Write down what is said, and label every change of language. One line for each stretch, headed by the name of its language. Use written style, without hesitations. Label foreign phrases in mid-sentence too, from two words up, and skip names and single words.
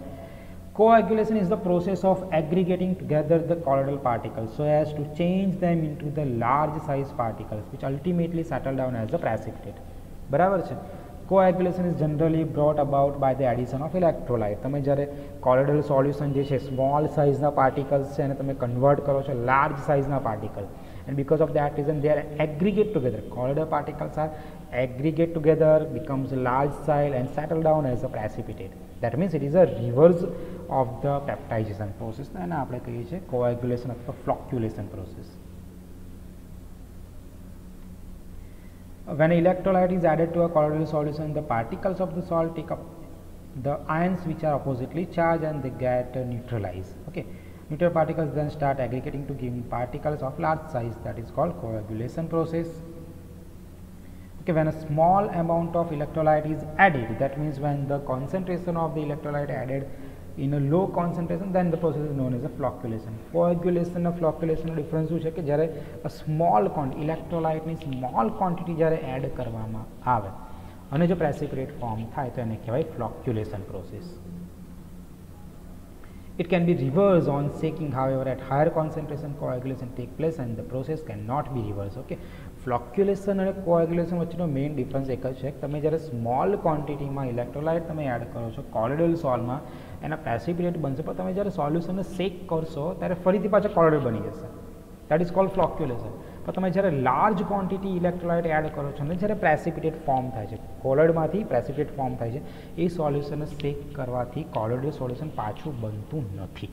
English: Coagulation is the process of aggregating together the colloidal particles so as to change them into the large size particles which ultimately settle down as a precipitate.
Gujarati: બરાબર છે.
English: Coagulation is generally brought about by the addition of electrolyte.
Gujarati: તમે જ્યારે
English: colloidal solution
Gujarati: જે છે સ્મોલ સાઇઝના પાર્ટિકલ્સ છે એને તમે કન્વર્ટ કરો છો
English: large size particle, and because of that reason they are aggregate together. Colloidal particles are aggregate together, becomes large size and settle down as a precipitate. That means it is a reverse of the peptidization process.
Gujarati: અને આપણે કહીએ છીએ coagulation અથવા
English: flocculation process. When electrolyte is added to a colloidal solution, the particles of the salt take up the ions which are oppositely charged and they get neutralized. Okay. Neutral particles then start aggregating to give particles of large size, that is called coagulation process. Okay, when a small amount of electrolyte is added, that means when the concentration of the electrolyte added in a low concentration, then the process is known as a flocculation. Coagulation and flocculation difference
Gujarati: શું છે કે જ્યારે
English: small quantity
Gujarati: ઇલેક્ટ્રોલાઇટની
English: small quantity
Gujarati: જ્યારે એડ કરવામાં આવે અને જો પ્રેસિપિટેટ ફોર્મ થાય તો એને કહેવાય
English: flocculation process. It can be reversed on shaking, however at higher concentration coagulation take place and the process cannot be reversed.
Gujarati: Okay, flocculation અને coagulation વચ્ચેનો
English: main difference
Gujarati: એક જ છે કે તમે જ્યારે સ્મોલ ક્વોન્ટિટીમાં ઇલેક્ટ્રોલાઇટ તમે એડ કરો છો
English: colloidal salt
Gujarati: એના પ્રેસિપિટેટ બનશે, પણ તમે જ્યારે સોલ્યુશનને શેક કરશો ત્યારે ફરીથી પાછા કોલોઇડ બની જશે.
English: That is called flocculation.
Gujarati: પણ તમે જ્યારે
English: large quantity electrolyte
Gujarati: એડ કરો છો અને જ્યારે
English: precipitate form
Gujarati: થાય છે, કોલોઇડમાંથી
English: precipitate form
Gujarati: થાય છે, એ સોલ્યુશનને શેક કરવાથી
English: colloidal solution
Gujarati: પાછું બનતું નથી.